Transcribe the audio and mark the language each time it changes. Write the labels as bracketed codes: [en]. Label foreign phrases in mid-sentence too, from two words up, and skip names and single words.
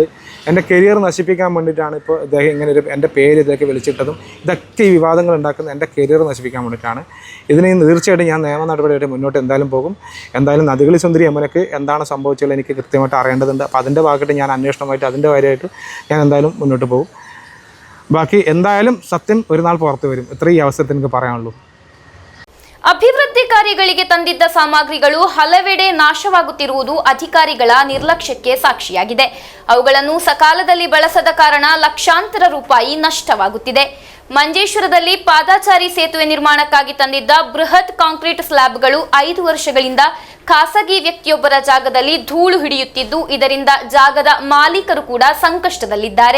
[ml] എൻ്റെ കരിയർ നശിപ്പിക്കാൻ വേണ്ടിയിട്ടാണ് ഇപ്പോൾ ഇദ്ദേഹം ഇങ്ങനെ എൻ്റെ പേര് ഇതൊക്കെ വിളിച്ചിട്ടതും, ഇതൊക്കെ ഈ വിവാദങ്ങൾ ഉണ്ടാക്കുന്നത് എൻ്റെ കരിയർ നശിപ്പിക്കാൻ വേണ്ടിയിട്ടാണ്. ഇതിന് തീർച്ചയായിട്ടും ഞാൻ നിയമ നടപടിയായിട്ട് മുന്നോട്ട് എന്തായാലും പോകും. എന്തായാലും നദികളി സുന്ദരി യമുനയ്ക്ക് എന്താണ് സംഭവിച്ചത് എനിക്ക് കൃത്യമായിട്ട് അറിയേണ്ടതുണ്ട്. അപ്പോൾ അതിൻ്റെ ഭാഗമായിട്ട് ഞാൻ അന്വേഷണമായിട്ട് അതിൻ്റെ കാര്യമായിട്ട് ഞാൻ എന്തായാലും മുന്നോട്ട് പോകും. ബാക്കി എന്തായാലും സത്യം ഒരു നാൾ പുറത്ത് വരും. ഇത്രയും ഈ അവസരത്തിൽ എനിക്ക് പറയാനുള്ളൂ. [kn] ಅಭಿವೃದ್ಧಿ ಕಾರ್ಯಗಳಿಗೆ ತಂದಿದ್ದ ಸಾಮಗ್ರಿಗಳು ಹಲವೆಡೆ ನಾಶವಾಗುತ್ತಿರುವುದು ಅಧಿಕಾರಿಗಳ ನಿರ್ಲಕ್ಷ್ಯಕ್ಕೆ ಸಾಕ್ಷಿಯಾಗಿದೆ. ಅವುಗಳನ್ನು ಸಕಾಲದಲ್ಲಿ ಬಳಸದ ಕಾರಣ ಲಕ್ಷಾಂತರ ರೂಪಾಯಿ ನಷ್ಟವಾಗುತ್ತಿದೆ. ಮಂಜೇಶ್ವರದಲ್ಲಿ ಪಾದಾಚಾರಿ ಸೇತುವೆ ನಿರ್ಮಾಣಕ್ಕಾಗಿ ತಂದಿದ್ದ ಬೃಹತ್ [en] concrete slabs [kn] 5 ವರ್ಷಗಳಿಂದ ಖಾಸಗಿ ವ್ಯಕ್ತಿಯೊಬ್ಬರ ಜಾಗದಲ್ಲಿ ಧೂಳು ಹಿಡಿಯುತ್ತಿದ್ದು, ಇದರಿಂದ ಜಾಗದ ಮಾಲೀಕರು ಕೂಡ ಸಂಕಷ್ಟದಲ್ಲಿದ್ದಾರೆ.